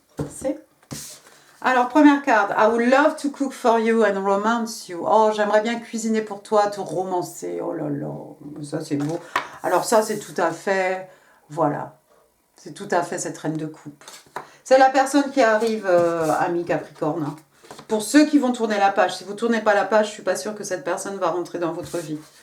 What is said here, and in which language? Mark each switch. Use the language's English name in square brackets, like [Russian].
[French] C'est alors, première carte. [English] I would love to cook for you and romance you. [French] Oh, j'aimerais bien cuisiner pour toi, te romancer. Oh là là, ça c'est beau. Alors ça, c'est tout à fait... Voilà. C'est tout à fait cette reine de coupe. C'est la personne qui arrive, ami Capricorne. Hein. Pour ceux qui vont tourner la page. Si vous ne tournez pas la page, je ne suis pas sûre que cette personne va rentrer dans votre vie.